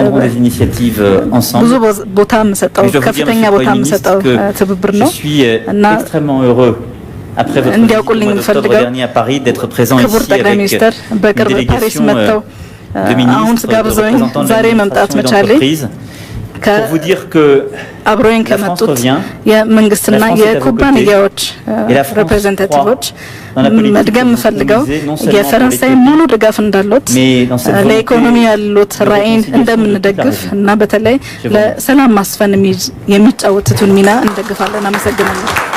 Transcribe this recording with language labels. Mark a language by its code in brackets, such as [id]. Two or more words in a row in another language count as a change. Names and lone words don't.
[am] ብዙ ቦታ የምሰጠው ከፍተኛ ቦታ የምሰጠው ትብብር ነው እና እንዲያውቁልኝ የምፈልገው ክቡር ጠቅላይ ሚኒስትር በቅርብ ፓሪስ መጥተው አሁን ጋብዘውኝ ዛሬ መምጣት መቻሌ [fr] pour vous dire que la France revient, [am] የመንግስትና የኩባንያዎች ሪፕሬዘንታቲቮች መድገም ፈልገው የፈረንሳይ ሙሉ ድጋፍ እንዳሉት ለኢኮኖሚ ያሉት ራዕይን እንደምንደግፍ እና በተለይ ለሰላም ማስፈን የሚጫወቱትን ሚና እንደግፋለን። አመሰግናለሁ።